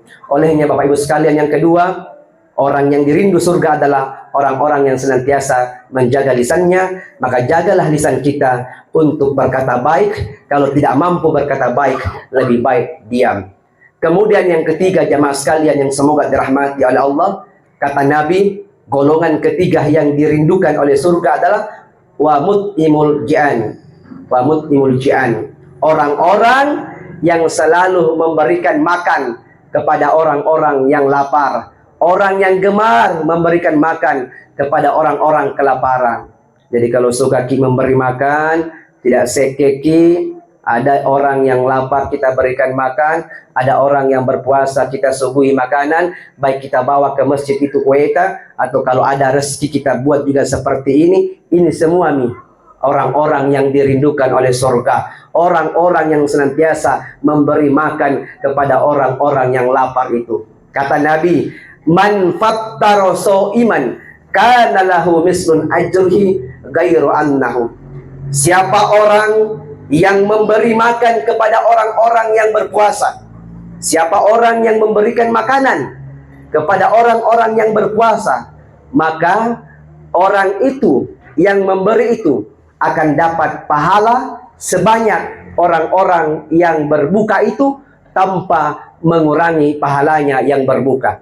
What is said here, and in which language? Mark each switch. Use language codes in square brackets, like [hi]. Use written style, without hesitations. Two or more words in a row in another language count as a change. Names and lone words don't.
[id] Olehnya Bapak Ibu sekalian, yang kedua, orang yang dirindu surga adalah orang-orang yang senantiasa menjaga lisannya. Maka jagalah lisan kita untuk berkata baik. Kalau tidak mampu berkata baik, lebih baik diam. Kemudian yang ketiga, jamaah sekalian yang semoga dirahmati oleh Allah, kata Nabi, golongan ketiga yang dirindukan oleh surga adalah [ar] ومطعم الجياع. ومطعم الجياع. [id] Orang-orang yang selalu memberikan makan kepada orang-orang yang lapar. Orang yang gemar memberikan makan kepada orang-orang kelaparan. Jadi kalau sukaki memberi makan, tidak sekeki. Ada orang yang lapar kita berikan makan, ada orang yang berpuasa kita suguhi makanan, baik kita bawa ke masjid itu kueta, atau kalau ada rezeki kita buat juga seperti ini. Ini semua nih orang-orang yang dirindukan oleh surga. Orang-orang yang senantiasa memberi makan kepada orang-orang yang lapar itu. Kata Nabi, [ar] من فطر إيمانا كان له مثل أجره غير أنه. [id] Siapa orang yang memberi makan kepada orang-orang yang berpuasa, siapa orang yang memberikan makanan kepada orang-orang yang berpuasa, maka orang itu yang memberi itu akan dapat pahala sebanyak orang-orang yang berbuka itu tanpa mengurangi pahalanya yang berbuka.